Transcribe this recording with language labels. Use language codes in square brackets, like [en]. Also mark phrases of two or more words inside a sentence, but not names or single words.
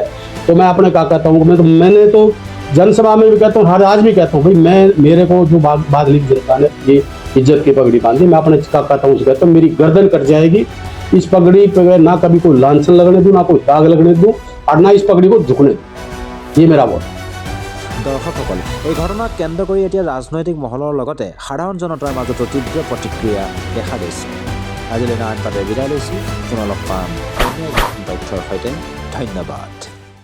[hi] तो मैं अपने क्या कहता हूँ, मैंने तो जनसभा में भी कहता हूँ, हर आज भी कहता हूँ भाई मेरे को जो बादली की जनता ने ये इज्जत की पगड़ी बांधी, मैं अपने क्या कहता हूँ कहता हूँ मेरी गर्दन कट जाएगी। इस पगड़ी पे ना कभी कोई लांछन लगने दूं, ना कोई दाग लगने दूं और ना इस पगड़ी को झुकने दूं। ये मेरा वोट। [as] দৰ্শকসকল, এই ঘটনাক কেন্দ্ৰ কৰি এতিয়া ৰাজনৈতিক মহলৰ লগতে সাধাৰণ জনতাৰ মাজতো তীব্ৰ প্ৰতিক্ৰিয়া দেখা দিছে। আজিলৈ নাৰায়ণ পাতে বিদায় লৈছোঁ, পুনৰ লগ পাম অন্য তথ্যৰ সৈতে। ধন্যবাদ।